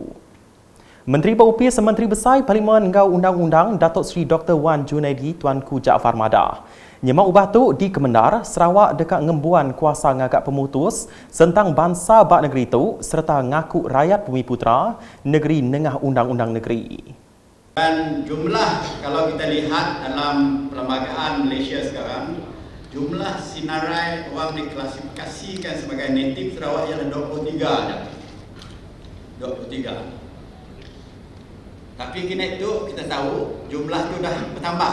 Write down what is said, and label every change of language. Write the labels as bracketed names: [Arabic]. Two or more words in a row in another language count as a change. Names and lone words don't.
[Iban] Menteri Berupis Menteri Besar Parlimen Ngau Undang-Undang Datuk Seri Dr. Wan Junaidi Tuanku Jaafar Madah. Nyemak ubah tu di Kemendar, Sarawak dekat ngembuan kuasa ngagak pemutus tentang bangsa bak negeri itu serta ngaku rakyat Bumi Putra negeri nengah undang-undang negeri. [Malay] Dan jumlah kalau kita lihat dalam perlembagaan Malaysia sekarang, jumlah sinarai orang diklasifikasikan sebagai native Sarawak ialah 23 dah. 23. Tapi kini itu kita tahu jumlah itu dah bertambah.